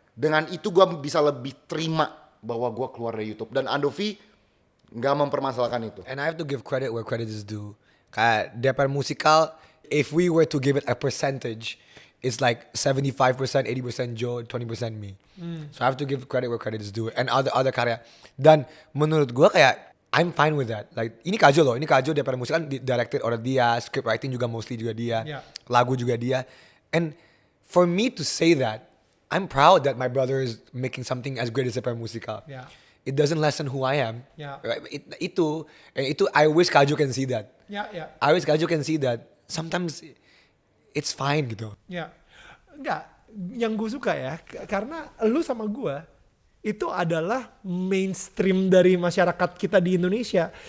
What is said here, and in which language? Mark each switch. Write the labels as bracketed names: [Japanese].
[Indonesian] Dengan itu gue bisa lebih terima bahwa gue keluar dari YouTube. Dan Andovi gak mempermasalahkan itu. [English] And I have to give credit where credit is due. Kayak DPR musikal, if we were to give it a percentage, it's like 75%, 80% Joe, 20% me. So I have to give credit where credit is due. And other karya. [Indonesian] Dan menurut gue kayak, [English] I'm fine with that. [Indonesian] Like ini Kajo loh, DPR musik kan directed oleh dia, script writing juga mostly juga dia, lagu juga dia. [English] And for me to say that, I'm proud that my brother is making something as great as DPR musikal. It doesn't lessen who I am. Right? Itu I wish Kajo can see that. I wish Kajo can see that. Sometimes it's fine gitu. [Indonesian] Enggak, yang gue suka ya, karena lu sama gue itu adalah mainstream dari masyarakat kita di Indonesia.